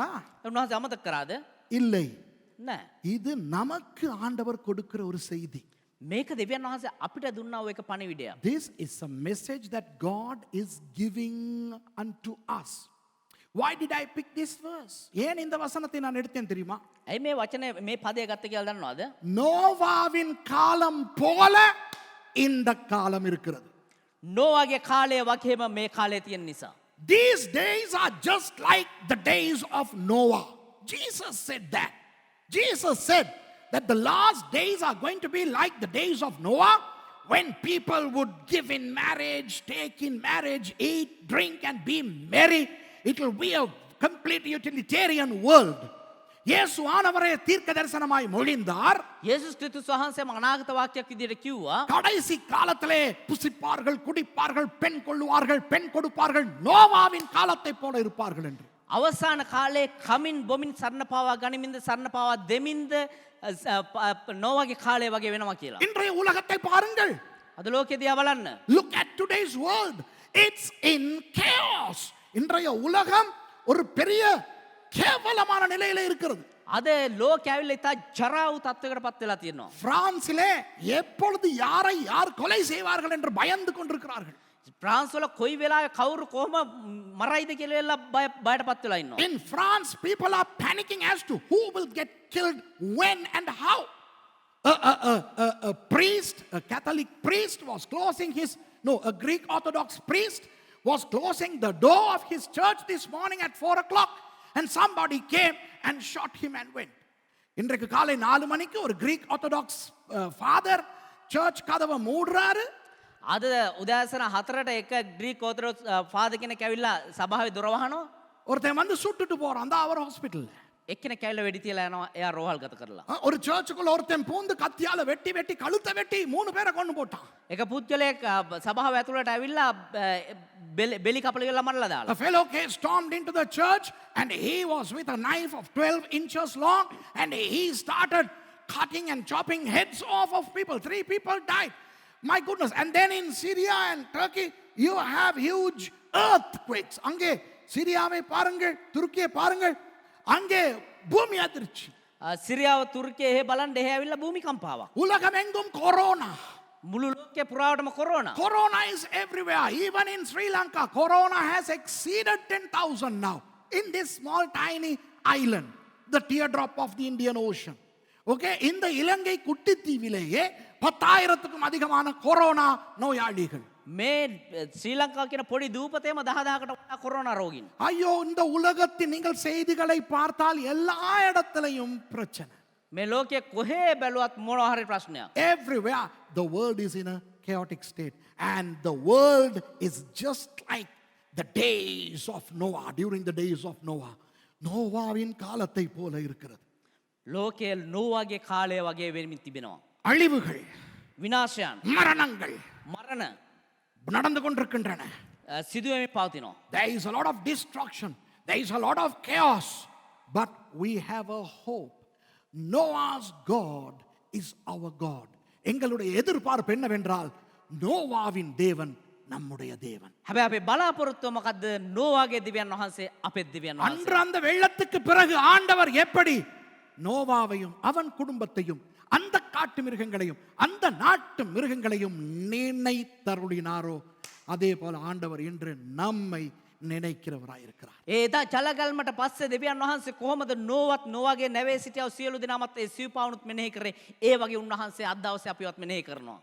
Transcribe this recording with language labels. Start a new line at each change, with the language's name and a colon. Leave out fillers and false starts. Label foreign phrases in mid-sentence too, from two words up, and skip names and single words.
Sinhala: උන්වහන්සේ අමතක කරාද?
Tamil: இல்லை,
Sinhala: නෑ.
Tamil: இது நமக்கு ஆண்டவர் கொடுக்கிற ஒரு செய்தி.
Sinhala: මේක දෙවියන් වහන්සේ අපිට දුන්නා වූ එක පණිවිඩයක්.
English: This is a message that God is giving unto us. Why did I pick this verse?
Tamil: ஏன் இந்த வசனத்தை நான் எடுத்தேன் தெரியுமா?
Sinhala: ඇයි මේ වචනේ මේ පදය ගත්ත කියලා දන්නවද?
Tamil: நோவாவின் காலம் போல இந்த காலம் இருக்கிறது.
Sinhala: නෝවාගේ කාලය වගේම මේ කාලය තියෙන නිසා.
English: These days are just like the days of Noah. Jesus said that. Jesus said that the last days are going to be like the days of Noah, when people would give in marriage, take in marriage, eat, drink and be merry. It will be a complete utilitarian world.
Tamil: இயேசு ஆனவரே தீர்க்க தரிசனமாய் மொழிந்தார்.
Sinhala: යේසුස් ක්‍රිස්තුස් වහන්සේ අනාගත වාක්‍යයක් විදිහට කිව්වා.
Tamil: கடைசி காலத்திலே புசிப்பார்கள், குடிப்பார்கள், பெண் கொள்ளுவார்கள், பெண் கொடுப்பார்கள், நோவாவின் காலத்தை போல இருப்பார்கள் என்று.
Sinhala: අවසාන කාලේ කමින් බොමින් සරණ පාවා ගනිමින්ද සරණ පාවා දෙමින්ද නෝවාගේ කාලය වගේ වෙනවා කියලා.
Tamil: இன்றைய உலகத்தை பாருங்கள்.
Sinhala: අද ලෝකෙ දිහා බලන්න.
English: Look at today's world. It's in chaos.
Tamil: இன்றைய உலகம் ஒரு பெரிய கேவலமான நிலையில இருக்கிறது.
Sinhala: අද ලෝකෙ ඇවිල්ලා ඉතා ජරා වූ තත්ත්වයකට පත් වෙලා තියෙනවා.
Tamil: பிரான்சிலே எப்பொழுது யாரை யார் கொலை செய்வார்கள் என்று பயந்து கொண்டிருக்கிறார்கள்.
Sinhala: ප්‍රාන්ස් වල කොයි වෙලාවෙ කවුරු කොහොම මරයිද කියලා බයට පත් වෙලා ඉන්නවා.
English: In France, people are panicking as to who will get killed, when and how. A priest, a Catholic priest was closing a Greek Orthodox priest was closing the door of his church this morning at 4 o'clock and somebody came and shot him and went.
Tamil: இன்றைக்கு காலை 4 மணிக்கு ஒரு
English: Greek Orthodox father church
Tamil: கதவை மூடுறாரு.
Sinhala: අද උදෑසන 4ට එක
English: Greek Orthodox father
Sinhala: කෙනෙක් ඇවිල්ලා සභාවේ දොර වහනවා.
Tamil: ஒருத்தன் வந்து சுட்டுட்டு போறான் அந்த அவர் ஹாஸ்பிடல்ல.
Sinhala: එක්කෙනෙක් ඇවිල්ලා වෙඩි තියලා යනවා එයා රෝහල් ගත කරලා.
Tamil: ஒரு சர்ச்சுக்குள்ள ஒருத்தன் பூந்து கத்தியால வெட்டி வெட்டி கழுத்தை வெட்டி 3 பேரை கொண்டு போட்டான்.
Sinhala: එක පුද්ගලයෙක් සභාව ඇතුළට ඇවිල්ලා බෙලි කපලා මරලා දාලා.
English: A fellow stormed into the church and he was with a knife of 12 inches long and he started cutting and chopping heads off of people. 3 people died. My goodness. And then in Syria and Turkey you have huge earthquakes.
Tamil: அங்கே சிரியாவை பாருங்கள், துருக்கியை பாருங்கள், அங்கே பூமி அதிர்ச்சி.
Sinhala: සිරියාව තුර්කිය එහෙ බලන්න එහෙ ඇවිල්ලා භූමිකම්පාවක්.
Tamil: உலகமெங்கும் கொரோனா.
Sinhala: මුළු ලෝකේ පුරාවටම කොරෝනා.
English: Corona is everywhere. Even in Sri Lanka, corona has exceeded 10,000 now. In this small tiny island, the teardrop of the Indian Ocean.
Tamil: Okay, இந்த இலங்கை குட்டி தீவிலேயே 10,000க்கும் அதிகமான கொரோனா நோயாளிகள்.
Sinhala: මේ ශ්‍රී ලංකාව කියන පොඩි දූපතේම 10,000කට වඩා කොරෝනා රෝගීන්.
Tamil: ஐயோ, இந்த உலகத்தின் நீங்கள் செய்திகளை பார்த்தால் எல்லா இடத்திலையும் பிரச்சனை.
Sinhala: මේ ලෝකයේ කොහේ බැලුවත් මොනවා හරි ප්‍රශ්නයක්.
English: Everywhere the world is in a chaotic state and the world is just like the days of Noah, during the days of Noah.
Tamil: நோவாவின் காலத்தை போல இருக்கிறது.
Sinhala: ලෝකයේ නෝවාගේ කාලය වගේ වෙමින් තිබෙනවා.
Tamil: அழிவுகள்,
Sinhala: විනාශයන්,
Tamil: மரணங்கள்
Sinhala: මරණ
Tamil: நடந்து கொண்டிருக்கின்றன.
Sinhala: සිදුවෙමින් පවතිනවා.
English: There is a lot of destruction. There is a lot of chaos. But we have a hope. Noah's God is our God.
Tamil: எங்களுடைய எதிர்பார்ப்பு என்னவென்றால் நோவாவின் தேவன் நம்முடைய தேவன்.
Sinhala: හැබැයි අපේ බලාපොරොත්තුව මොකද්ද? නෝවාගේ දෙවියන් වහන්සේ අපේ දෙවියන් වහන්සේ.
Tamil: அன்று அந்த வெள்ளத்துக்கு பிறகு ஆண்டவர் எப்படி நோவாவையும் அவன் குடும்பத்தையும் அந்த காட்டு மிருகங்களையும் அந்த நாட்டு மிருகங்களையும் நினைத்தருளினாரோ அதே போல ஆண்டவர் இன்று நம்மை நினைக்கிறவராயிருக்கிறார்.
Sinhala: ඒදා ජලගල්මට පස්සේ දෙවියන් වහන්සේ කොහොමද නෝවත් නෝවාගේ නැවේ සිටියව සියලු දෙනාමත් ඒ සිව්පාවුනුත් මෙනෙහි කරේ ඒ වගේ උන්වහන්සේ අද දවසේ අපිවත් මෙනෙහි කරනවා.